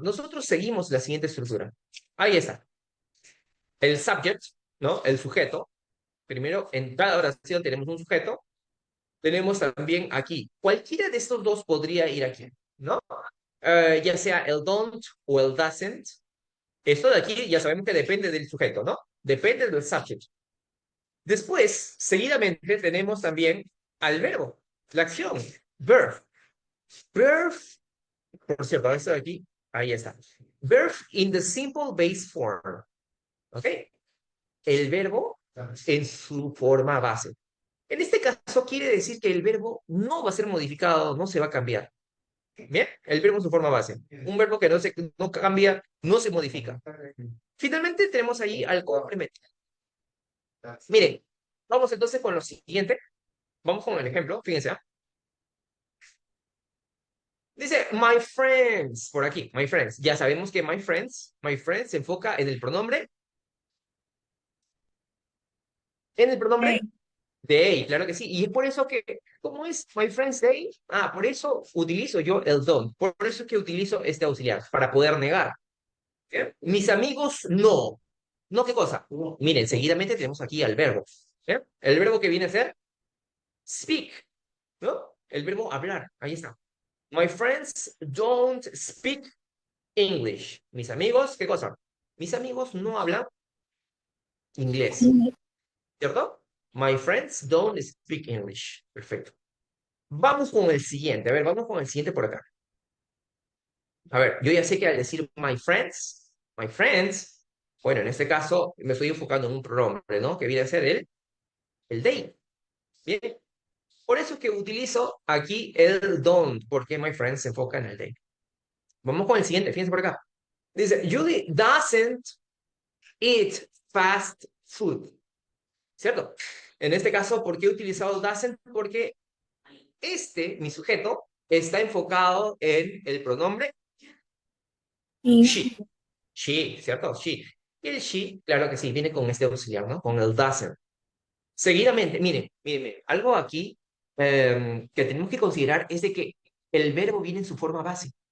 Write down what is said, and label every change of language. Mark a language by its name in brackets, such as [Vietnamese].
[Spanish] Nosotros seguimos la siguiente estructura. Ahí está. El subject, ¿no? El sujeto. Primero, en cada oración tenemos un sujeto. Tenemos también aquí. Cualquiera de estos dos podría ir aquí, ¿no? Ya sea el don't o el doesn't. Esto de aquí ya sabemos que depende del sujeto, ¿no? Depende del subject. Después, seguidamente, tenemos también al verbo, la acción, verb. Verb, por cierto, esto de aquí Ahí está. [English] Verb in the simple base form. [Spanish] ¿Ok? El verbo en su forma base. En este caso quiere decir que el verbo no va a ser modificado, no se va a cambiar. Bien, el verbo en su forma base. Un verbo que no cambia, no se modifica. Finalmente tenemos ahí al complemento. Miren, vamos entonces con lo siguiente. Vamos con el ejemplo, fíjense. Dice, [English] my friends, [Spanish] por aquí, my friends. Ya sabemos que my friends se enfoca en el pronombre. En el pronombre they, claro que sí. Y es por eso que, ¿cómo es [English] my friends they? [Spanish] Ah, por eso utilizo yo el don't. Por eso es que utilizo este auxiliar, para poder negar. ¿Bien? Mis amigos no. ¿No qué cosa? Miren, seguidamente tenemos aquí al verbo. ¿Bien? El verbo que viene a ser speak, ¿no? El verbo hablar, ahí está. [English] My friends don't speak English. [Spanish] Mis amigos, ¿qué cosa? Mis amigos no hablan inglés, ¿cierto? [English] My friends don't speak English. [Spanish] Perfecto. Vamos con el siguiente. A ver, vamos con el siguiente por acá. A ver, yo ya sé que al decir [English] my friends, [Spanish] bueno, en este caso me estoy enfocando en un pronombre, ¿no? Que viene a ser el they. Bien. Por eso es que utilizo aquí el don't, porque [English] my friends [Spanish] se enfoca en el they. Vamos con el siguiente, fíjense por acá. [English] Dice, Julie doesn't eat fast food. [Spanish] ¿Cierto? En este caso, ¿por qué he utilizado doesn't? Porque mi sujeto, está enfocado en el pronombre she. She, ¿cierto? She. Y el she, claro que sí, viene con este auxiliar, ¿no? Con el doesn't. Seguidamente, miren, algo aquí que tenemos que considerar es de que el verbo viene en su forma base.